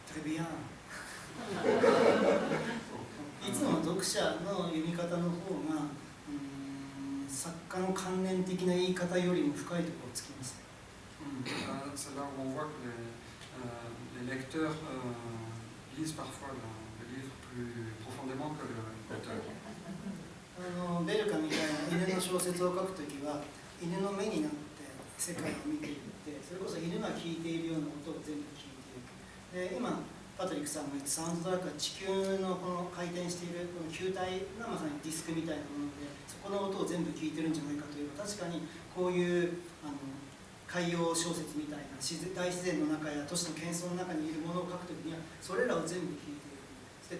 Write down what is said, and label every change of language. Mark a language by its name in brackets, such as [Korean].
[Japanese] トレビアンいつも読者の読み方の方が作家の観念的な言い方よりも深いところをつきます。 [French] C'est là où on voit que les lecteurs lisent parfois le livre plus profondément que l'auteur. [Japanese] ベルカみたいな犬の小説を書くときは犬の目になって世界を見ていって、それこそ犬が聴いているような音を全部聴いていく。で今パトリックさんが言ったサウンドトラックは地球のこの回転しているこの球体がまさにディスクみたいなもので、そこの音を全部聞いてるんじゃないかというと、確かにこういう海洋小説みたいな大自然の中や都市の喧騒の中にいるものを書くときにはそれらを全部聞いていく。